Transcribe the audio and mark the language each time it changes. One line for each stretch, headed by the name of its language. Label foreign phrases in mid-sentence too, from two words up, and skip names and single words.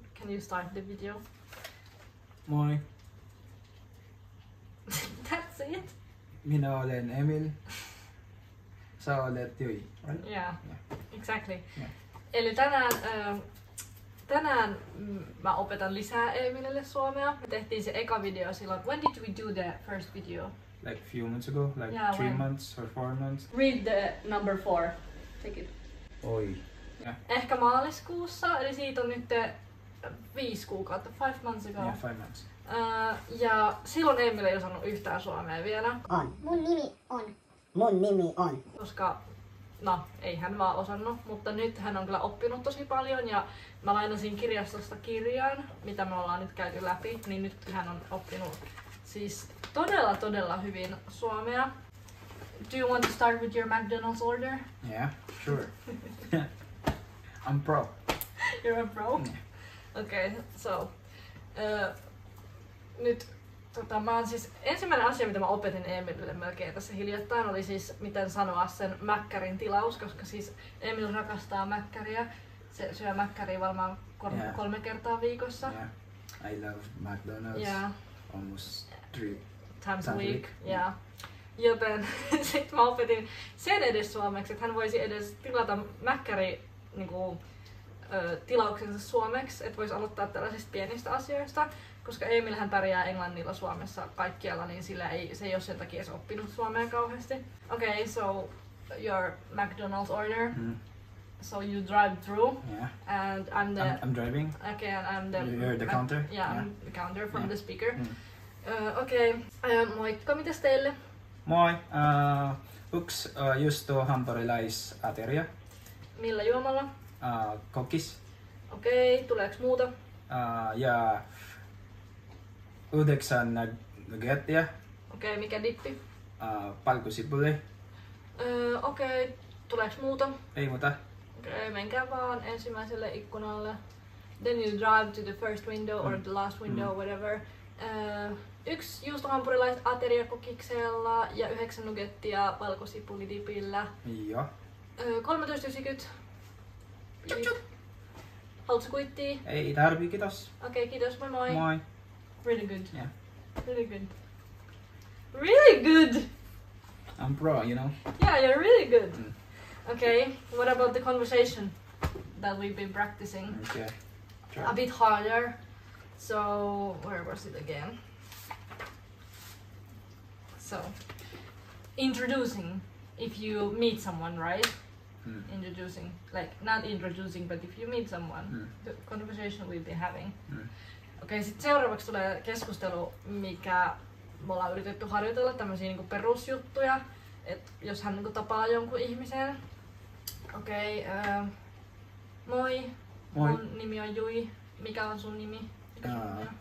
English: you start the video?
Finnish: Moi,
English: That's it?
Finnish: minä olen Emil. Sä olet Jui,
English: right? Yeah, exactly. Yeah.
Finnish: Eli tänään mä opetan lisää Emilille suomea. Me tehtiin se eka video silloin.
English: When did we do the first video? Like few months ago, like Yeah, 3 when? months or 4 months. Read the number 4. Take it. Oi. Yeah,
Finnish: Ehkä maaliskuussa, eli siitä on nyt 5 kuukautta,
English: 5 months ago. yeah, 5 months.
Finnish: Ja silloin Emil ei osannut yhtään suomea vielä, On. Mun nimi on. koska no, ei hän vaan osannut, mutta nyt hän on kyllä oppinut tosi paljon ja mä lainasin kirjastosta kirjan, mitä me ollaan nyt käyty läpi, niin nyt hän on oppinut siis todella hyvin suomea.
English: Do you want to start with your McDonald's order? Yeah, sure. I'm pro. You're a pro? Yeah. Okay, so
Finnish: nyt mä oon siis, ensimmäinen asia mitä mä opetin Emilille melkein tässä hiljattain oli siis miten sanoa sen mäkkärin tilaus, koska siis Emil rakastaa mäkkäriä. Se syö mäkkäriä varmaan 3 kertaa viikossa.
English: Yeah, I love McDonald's. Yeah. Almost 3 Times a times week. Yeah.
Finnish: Joten sit mä opetin sen edes suomeksi, että hän voisi edes tilata mäkkäri niinku, tilauksensa suomeksi, että voisi aloittaa tällaisista pienistä asioista, koska Emil hän pärjää englannilla Suomessa kaikkialla, niin se ei ole sen takia edes oppinut suomea kauheasti.
English: Okay, so your McDonald's order. Mm. So you drive through, Yeah. and I'm the I'm driving. okay, and I'm the You're the counter? Yeah, Yeah. I'm the counter from Yeah. the speaker. Mm.
Finnish: Okay, moikka, mitäs teille? Moi. Yksi juusto hampurilaisateria. Millä juomalla? Kokis. Okei, tuleeks muuta? Ja 9 nuggettia. Okei, mikä dippi? Palkusipuli. Okei, tuleeks muuta? Ei muuta. Okei, menkää vaan ensimmäiselle ikkunalle.
English: Then you drive to the first window or the last window, whatever.
Finnish: 1 juustohampurilaisateria kokiksella ja 9 nuggettia valkosipulidipillä. Joo. 13,90. Haluatko kuittia? Ei tarvii, kiitos. Okei, kiitos, moi moi. Moi.
English: Really good. Yeah. Really good. Really good! I'm pro, you know. Yeah, you're really good. Mm. Okay, what about the conversation that we've been practicing? Okay. Try. A bit harder. So, where was it again? So, introducing. If you meet someone, right? Mm. Introducing. Like, not introducing, but if you meet someone, the conversation we've been having. Mm.
Finnish: Okei, sitten seuraavaksi tulee keskustelu, mikä me ollaan yritetty harjoitella, tämmöisiä niinku perusjuttuja. Et jos hän niinku tapaa jonkun ihmisen. Okei, moi. Moi. Mun nimi on Jui. Mikä on sun nimi? Mikä sun nimi on?